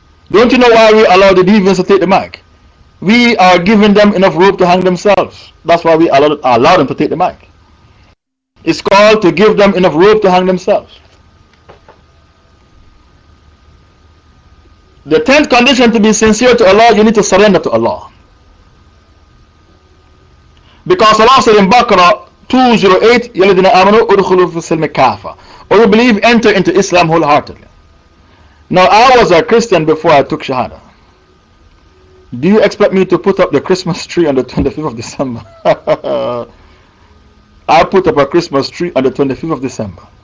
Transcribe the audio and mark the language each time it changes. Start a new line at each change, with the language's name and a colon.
English: Don't you know why we allow the deviants to take the mic? We are giving them enough rope to hang themselves. That's why we allow them to take the mic. It's called to give them enough rope to hang themselves. The 10th condition to be sincere to Allah, you need to surrender to Allah. Because Allah said in Baqarah 208,
Arabic: يَلَذِينَ آمَنُوا أُدْخُلُوا فِي السِّلْمِ كَافَةً.
English: Or you believe, enter into Islam wholeheartedly. Now, I was a Christian before I took Shahada. Do you expect me to put up the Christmas tree on the 25th of December? I put up a Christmas tree on the 25th of December.